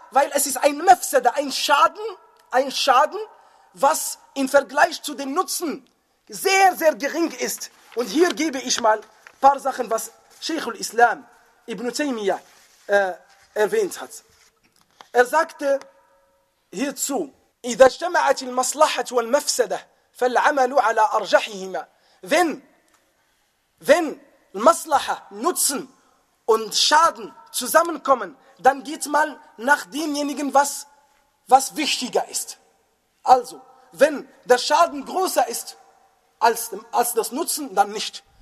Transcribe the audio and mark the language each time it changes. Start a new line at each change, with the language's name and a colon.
German: Weil es ist ein Mefsada, ein Schaden, was im Vergleich zu dem Nutzen sehr, sehr gering ist. Und hier gebe ich mal ein paar Sachen, was Sheikhul Islam Ibn Taymiyyah erwähnt hat.
Arabic: Er sagte hierzu: إذا اجتمعت المصلحة والمفسدة فالعمل على أرجحهما.
German: Wenn Maslaha, Nutzen und Schaden zusammenkommen, dann geht mal nach demjenigen, was wichtiger ist. Also, wenn der Schaden größer ist als das Nutzen, dann nicht.